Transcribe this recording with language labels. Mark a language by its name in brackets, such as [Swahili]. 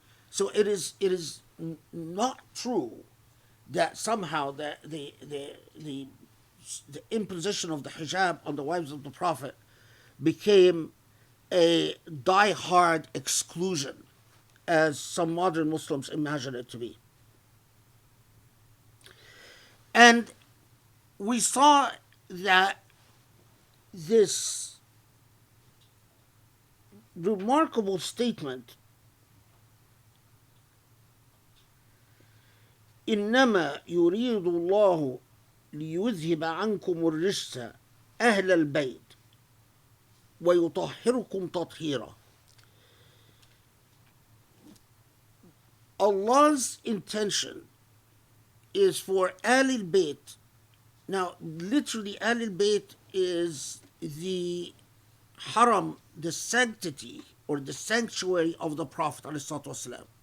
[English] So it is not true that somehow the imposition of the hijab on the wives of the Prophet became a die-hard exclusion, as some modern Muslims imagine it to be. And we saw that this remarkable statement, [Arabic] إنما يريد الله ليذهب عنكم الرجس أهل البيت ويطهركم تطهيرا. [English] Allah's intention is for Ahlul Bayt. Now, literally, Ahlul Bayt is the haram, the sanctity or the sanctuary of the Prophet ﷺ.